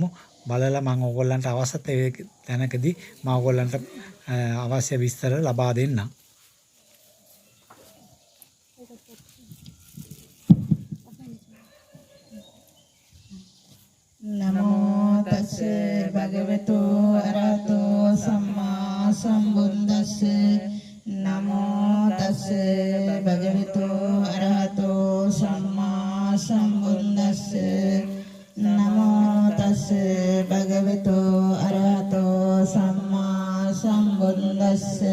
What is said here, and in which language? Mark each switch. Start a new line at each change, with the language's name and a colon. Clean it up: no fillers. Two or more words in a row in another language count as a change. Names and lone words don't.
Sinhala: බලලා මම ඕගොල්ලන්ට අවශ්‍ය තැනකදී මම ඕගොල්ලන්ට අවශ්‍ය විස්තර ලබා දෙන්නම්.
Pali: නමෝ තස් භගවතු අරහතෝ සම්මා සම්බුද්දස්ස නමෝ තස් භගවතු අරහතෝ සම්මා සම්බුද්දස්ස නමෝ තස් භගවතු අරහතෝ සම්මා සම්බුද්දස්ස